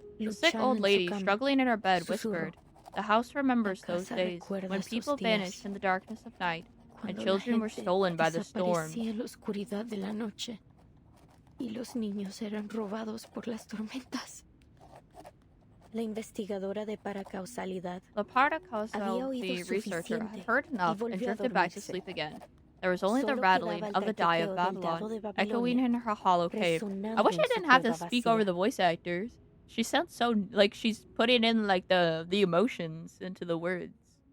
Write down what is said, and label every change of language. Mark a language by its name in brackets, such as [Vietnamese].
[English] The sick old lady, struggling in her bed, whispered, "The house remembers those days when people vanished in the darkness of night and children were stolen by the storm." [Spanish] En la oscuridad de la noche, y los niños eran robados por las tormentas. La investigadora de paracausalidad [English] The paracausality researcher had heard enough and drifted back to sleep again. There was only the rattling of the die of Babylon echoing in her hollow cave. I wish I didn't have to speak over the voice actors. She sounds so like she's putting in like the emotions into the words.